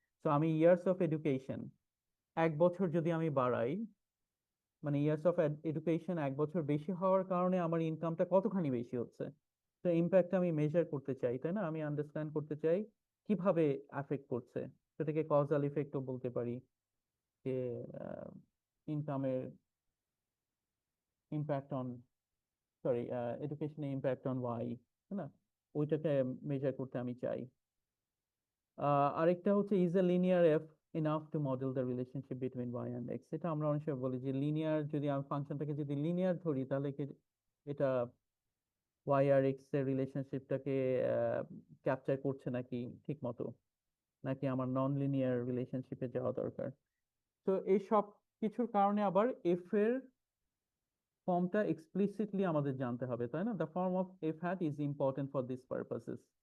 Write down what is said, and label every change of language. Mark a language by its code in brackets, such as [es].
[bn] তো আমি years of education 1 বছর যদি আমি বাড়াই, মানে ইয়ার্স অফ এডুকেশন 1 বছর বেশি হওয়ার কারণে আমার ইনকামটা কতখানি বেশি হচ্ছে, তো ইম্প্যাক্ট আমি মেজার করতে চাই, তাই না? আমি আন্ডারস্ট্যান্ড করতে চাই কিভাবে এফেক্ট করছে, সেটাকে কজাল ইফেক্টও বলতে পারি, যে ইনকামের ইম্প্যাক্ট অন, সরি, এডুকেশনের ইম্প্যাক্ট অন ওয়াই, তাই না? ওইটাকে মেজার করতে আমি চাই। আরেকটা হচ্ছে [en] Is a linear f enough to model the relationship between y and x. [bn] এটা আমরা অনেক সময় বলি যে লিনিয়ার, যদি আমি ফাংশনটাকে যদি লিনিয়ার ধরি তাহলে কি এটা y আর x এর রিলেশনশিপটাকে ক্যাপচার করছে নাকি ঠিক মতো, নাকি আমার নন লিনিয়ার রিলেশনশিপে যাওয়া দরকার? তো এই সব কিছুর কারণে আবার এফ এর ফর্মটা এক্সপ্লিসিটলি আমাদের জানতে হবে, তাই না? [en] The form of f hat is important for this purposes.